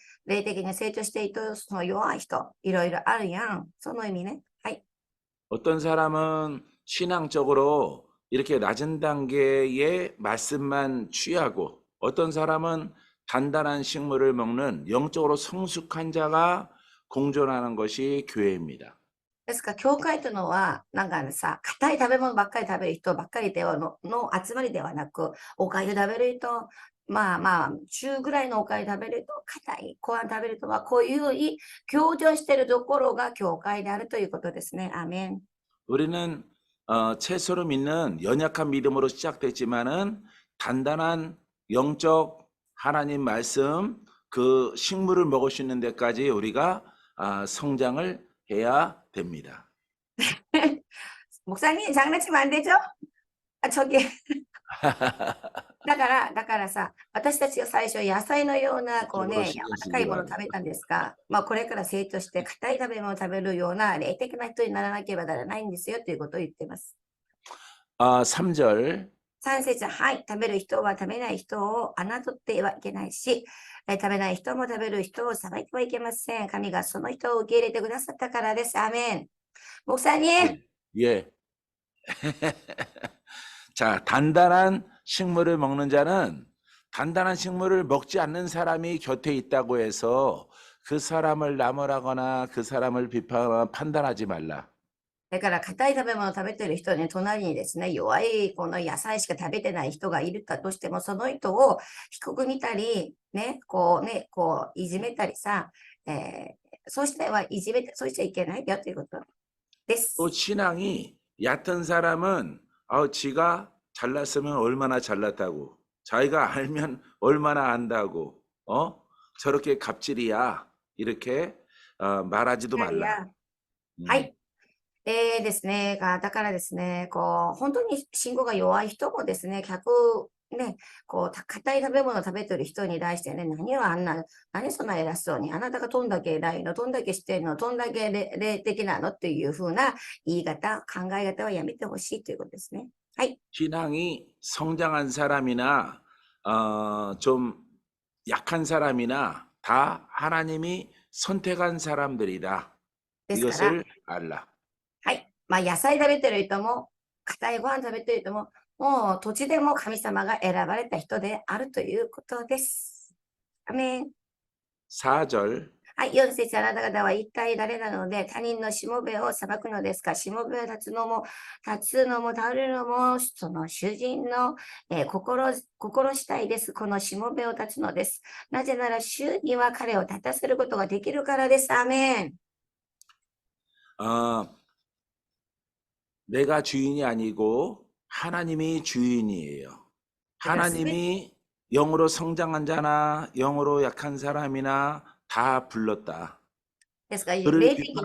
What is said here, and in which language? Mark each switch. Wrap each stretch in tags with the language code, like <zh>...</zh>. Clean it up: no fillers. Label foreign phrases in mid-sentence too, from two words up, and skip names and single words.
<ja>霊的に成長しているその弱い人、いろいろあるやん。その意味ね。はい。</ja> <ko>어떤 사람은 신앙적으로 이렇게 낮은 단계의 말씀만 취하고 어떤 사람은 단단한 식물을 먹는 영적으로 성숙한 자가 공존하는 것이 교회입니다.</ko> <ja>ですから、教会というのは、硬い食べ物ばっかり食べる人ばっかりの集まりではなく、お粥食べる人、中ぐらいのお粥食べる人、硬いご飯食べる人は、こういうふうに強調しているところが教会であるということですね。アーメン。</ja> <ko>우리는 채소로 믿는 연약한 믿음으로 시작됐지만은 단단한 영적 하나님 말씀 그 식물을 먹을 수 있는 데까지 우리가 성장을 해야 됩니다. 목사님, 장난치면 안 되죠? 저기.</ko> <ja>だからさ、私たちが最初野菜のような柔らかいものを食べたんですが、これから成長して硬い食べ物を食べるような霊的な人にならなければならないんですよということを言っています。</ja> <ko>3절</ko> <ja>3節、はい、食べる人は食べない人を侮ってはいけないし、食べない人も食べる人を裁いてはいけません。神がその人を受け入れてくださったからです。アーメン。목사님.</ja> <ko>예. 자, 단단한 식물을 먹는 자는 단단한 식물을 먹지 않는 사람이 곁에 있다고 해서 그 사람을 나무라거나 그 사람을 비판하거나 판단하지 말라.</ko> <ja>だから硬い食べ物を食べている人ね、隣にですね、弱いこの野菜しか食べてない人がいるかとしても、その人を低く見たり、ね、いじめたりさ、そうしてそうしちゃいけないよということです。</ja> <ko>또 신앙이 얕은 사람은 지가 잘났으면 얼마나 잘났다고, 자기가 알면 얼마나 안다고, 저렇게 갑질이야. 이렇게 말하지도 いやい 말라. や、は 음. い。</ko> <ja>ですね、だからですね、本当に信号が弱い人もですね、ね、硬い食べ物を食べてる人に対してね、何そんな偉そうに、あなたがどんだけ偉いの、どんだけしてんの、どんだけ霊的なのっていう風な言い方、考え方はやめてほしいということですね。はい。</ja> <ko>신앙이 성장한 사람이나 좀 약한 사람이나 다 하나님이 선택한 사람들이다.</ko> <ja>ですから、</ja> <ko>이것을 알라.</ko> <ja>はい。野菜食べてる人も、硬いご飯食べてる人も、もう土地でも神様が選ばれた人であるということです。アメン。 4절 はい、4節、あなた方は一体誰なので、他人のしもべを裁くのですか。しもべは立つのも倒れるのも、その主人の、心次第です。このしもべを立つのです。なぜなら、主には彼を立たせることができるからです。アーメン。</ja> <ko>내가 주인이 아니고 하나님이 주인이에요.</ko> <ja>だからすべて</ja> <ko>하나님이 영으로 성장한 자나 영으로 약한 사람이나 다 불렀다.</ko> <ja>ですから、</ja> <ko>그를</ko> <ja>霊的に、</ja>